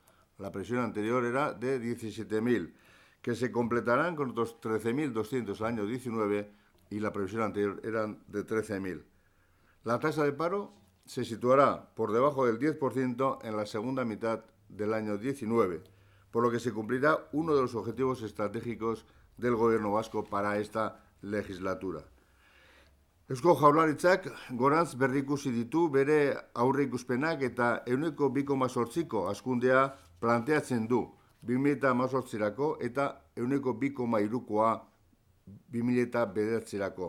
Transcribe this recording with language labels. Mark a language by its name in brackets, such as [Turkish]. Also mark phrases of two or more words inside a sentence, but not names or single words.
[Spanish] La previsión anterior era de 17.000, que se completarán con otros 13.200 al año 19 y la previsión anterior eran de 13.000. La tasa de paro se situará por debajo del 10% en la segunda mitad del año 19, por lo que se cumplirá uno de los objetivos estratégicos del Gobierno vasco para esta legislatura. [Basque] Eusko Jaurlaritzak gorantz berrikusi ditu bere aurreikuspenak eta 2,8ko hazkundea planteatzen du 2018rako eta 2,3koa 2009rako.